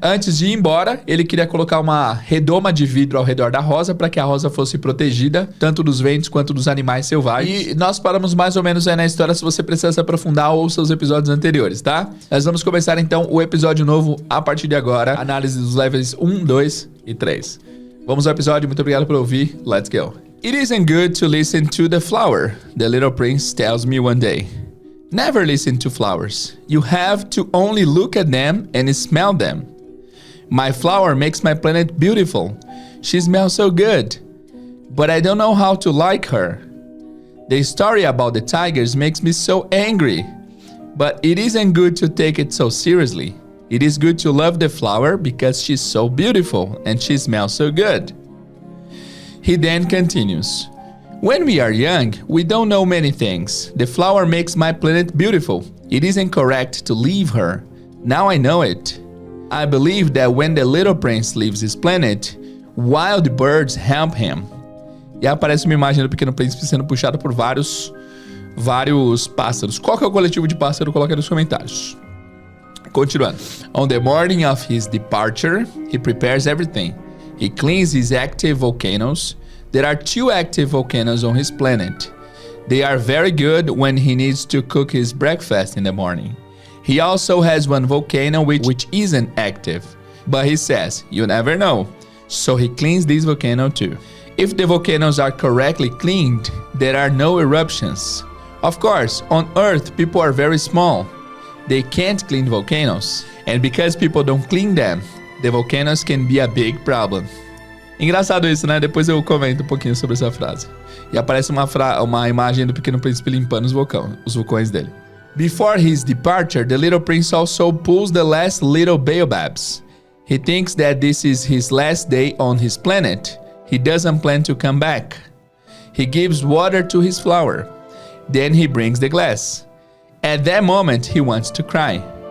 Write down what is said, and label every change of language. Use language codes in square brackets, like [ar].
[pt] Antes de ir embora, ele queria colocar uma redoma de vidro ao redor da rosa para que a rosa fosse protegida tanto dos ventos quanto dos animais selvagens. E nós paramos mais ou menos aí na história. Se você precisar se aprofundar, ouça os episódios anteriores, tá? Nós vamos começar então o episódio novo a partir de agora. Análise dos levels 1, 2 e 3. Vamos ao episódio, muito obrigado por ouvir. [en] Let's go. It isn't good to listen to the flower, the little prince tells me one day. Never listen to flowers. You have to only look at them and smell them. My flower makes my planet beautiful. She smells so good. But I don't know how to like her. The story about the tigers makes me so angry. But it isn't good to take it so seriously. It is good to love the flower because she's so beautiful and she smells so good. He then continues. When we are young, we don't know many things. The flower makes my planet beautiful. It isn't correct to leave her. Now I know it. I believe that when the little prince leaves his planet, wild birds help him. [pt] E aparece uma imagem do Pequeno Príncipe sendo puxado por vários pássaros. Qual que é o coletivo de pássaro? Coloca aí nos comentários. Continuando. [en] On the morning of his departure, he prepares everything. He cleans his active volcanoes, There are 2 active volcanoes on his planet. They are very good when he needs to cook his breakfast in the morning. He also has 1 volcano which isn't active. But he says, you never know. So he cleans this volcano too. If the volcanoes are correctly cleaned, there are no eruptions. Of course, on Earth, people are very small. They can't clean volcanoes. And because people don't clean them, the volcanoes can be a big problem. [pt] Engraçado isso, né? Depois eu comento um pouquinho sobre essa frase. E aparece uma imagem do Pequeno Príncipe limpando os vulcões dele. [en] Before his departure, the little prince also pulls the last little baobabs. He thinks that this is his last day on his planet. He doesn't plan to come back. He gives water to his flower. Then he brings the glass. At that moment, he wants to cry.